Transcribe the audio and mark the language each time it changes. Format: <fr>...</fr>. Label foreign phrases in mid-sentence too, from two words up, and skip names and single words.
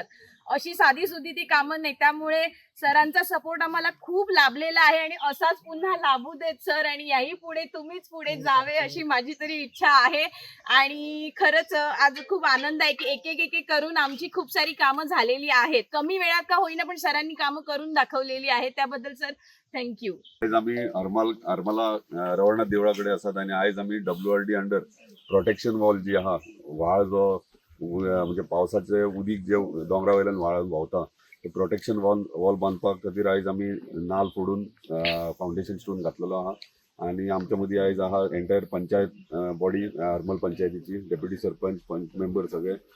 <mr>अशी साधी सुधी ती कामं नाही. त्यामुळे सरांचा सपोर्ट आम्हाला खूप लाभलेला आहे आणि असाच पुन्हा लाभू देत सर, आणि याही पुढे तुम्हीच पुढे जावे अशी माझी तरी इच्छा आहे. आणि खरंच आज खूप आनंद आहे की एक एक करून आमची खूप सारी कामं झालेली आहेत. कमी वेळात का होईना पण सरांनी कामं करून दाखवलेली आहेत, त्याबद्दल सर थँक्यू.</mr> <kok>आज आम्ही हरमला रवळनाथ देवळाकडे असतात आणि आज आम्ही WRD</kok> <en>under protection wall</en> <kok>जी हा व्हाळ जो म्हणजे पावसाचे उदीक जे डोंगरा वयल्यान व्हाळ व्हांवता ते</kok> <en>protection wall</en> <kok>बांदपाक खातीर आयज आमी नाल फोडून</kok> <en>foundation stone</en> <kok>घातलेलो आहा. आणि आमच्या मदीं आयज आहा</kok> <en>entire panchayat body</en> <kok>हरमल पंचायतीची डेप्युटी सरपंच पंच मेंबर सगळे.</kok>